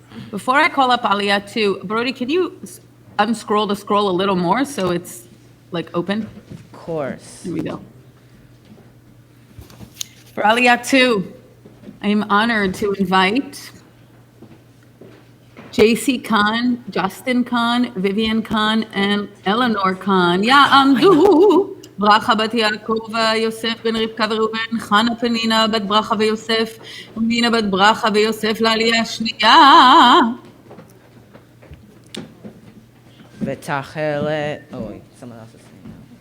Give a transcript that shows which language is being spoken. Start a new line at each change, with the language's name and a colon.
English: Before I call up Aliyah 2, Brody, can you unscroll the scroll a little more so it's like open? Of course. Here we go. For Aliyah 2, I am honored to invite JC Khan, Justin Khan, Vivian Khan, and Eleanor Khan.
Hebrew: יעמדו ברכה בת יעקב ויוסף בן רבקה וראובן, חנה פנינה בת ברכה ויוסף, ומינה בת ברכה ויוסף לעלייה השנייה. ותחלת,
English: oh wait, someone else is saying now.